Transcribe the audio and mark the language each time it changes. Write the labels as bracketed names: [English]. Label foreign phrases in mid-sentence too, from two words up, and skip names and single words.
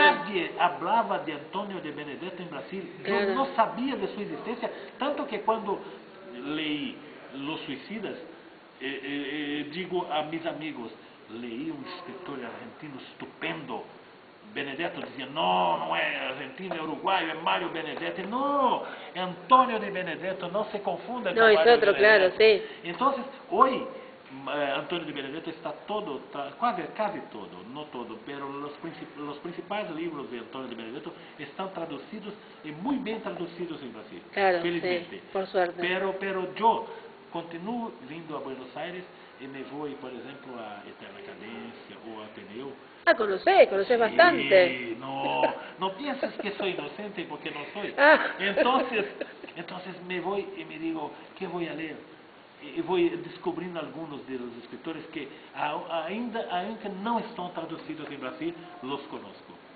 [Spanish] Nadie hablaba de Antonio de Benedetto en Brasil. Claro. Yo no sabía de su existencia, tanto que cuando leí Los Suicidas, digo a mis amigos, leí un escritor argentino estupendo. [Portuguese] Benedetto dizia, não é argentino, é uruguaio, é Mário Benedetto. Não, é Antônio de Benedetto, não se confunda [Spanish] No, [Portuguese] com [Spanish] es [Portuguese] Mário [Spanish] otro, [Portuguese] Benedetto. [Spanish] claro, sí. [Portuguese] Então, hoje, Antônio de Benedetto está todo, quase todo, não todo, pero os principais livros de Antônio de Benedetto estão traduzidos e muito bem traduzidos em Brasil, [Spanish] Claro, [Portuguese] felizmente. [Spanish] sí, por suerte. [Portuguese] Pero eu continuo vindo a Buenos Aires e me vou, por exemplo, a Eterna Cadência ou a Ateneu. [Spanish] Ah, conocés bastante. No pienses que soy inocente porque no soy. Ah. Entonces me voy y me digo, ¿qué voy a leer? Y voy descubriendo algunos de los escritores que ainda no están traducidos en Brasil, los conozco y